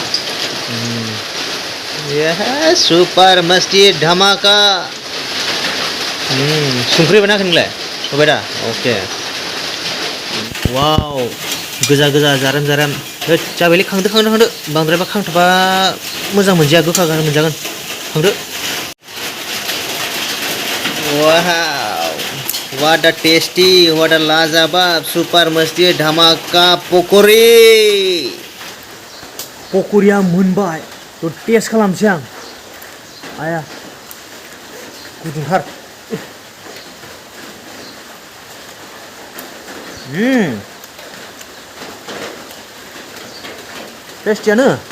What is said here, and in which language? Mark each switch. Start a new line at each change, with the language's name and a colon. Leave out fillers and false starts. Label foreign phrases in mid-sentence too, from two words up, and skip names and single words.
Hindi: सुपार मस्ती धमाका।
Bodo: संख्रि होबाय ना नोंलाय? होबाय दा? अके। वाव गोजा गोजा जारेम जारेम। जाबायलै, खांदो बांद्रायबा खांथ'बा मोजां मोनजाया, गोखा गोखा मोनजागोन।
English: खांदो। Wow, what a tasty, what a लाजवाब,
Hindi: सुपर मस्ती धमाका पकरि।
Bodo: पकरिया मोनबाय, तो टेस्ट खालामसै आं। आया गुदुंथार। टेस्टियानो।